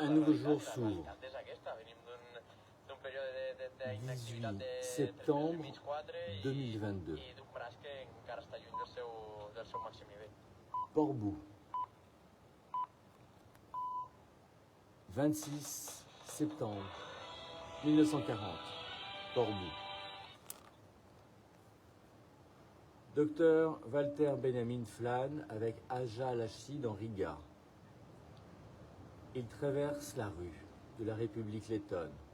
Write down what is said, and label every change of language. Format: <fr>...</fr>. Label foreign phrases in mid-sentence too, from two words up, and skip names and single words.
<fr>Un</fr> <ca>és la</ca> <fr>nouveau</fr> <ca>realitat.</ca> <fr>jour</fr> <ca>La</ca> <fr>s'ouvre.</fr> <ca>realitat és aquesta. Venim d'un període d'inactivitat</ca> <fr>18</fr> <ca>de 3</ca> <fr>septembre</fr> <ca>mesos i mig, 4</ca> <fr>2022.</fr> <ca>i d'un braç que encara està lluny del seu màxim nivell.</ca> <fr>Portbou. 26 septembre 1940. Portbou. Docteur Walter Benjamin flâne avec Aja Lachi dans Riga. Il traverse la rue de la République lettonne.</fr>